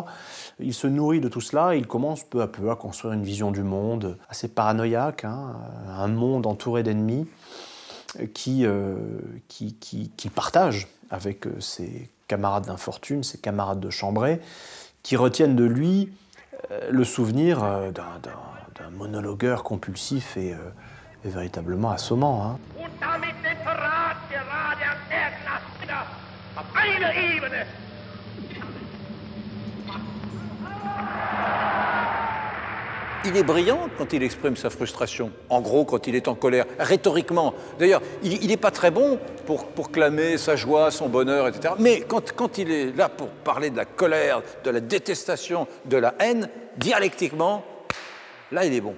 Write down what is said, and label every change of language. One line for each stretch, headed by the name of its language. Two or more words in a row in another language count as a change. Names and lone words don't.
French: Il se nourrit de tout cela et il commence peu à peu à construire une vision du monde assez paranoïaque, un monde entouré d'ennemis qu'il partage avec ses camarades d'infortune, ses camarades de chambrée, qui retiennent de lui le souvenir d'un monologueur compulsif et véritablement assommant.
German: Und damit den Verrat gerade an der Klasse auf einer Ebene.
French: Il est brillant quand il exprime sa frustration. En gros, quand il est en colère, rhétoriquement. D'ailleurs, il n'est pas très bon pour clamer sa joie, son bonheur, etc. Mais quand il est là pour parler de la colère, de la détestation, de la haine, dialectiquement, là, il est bon.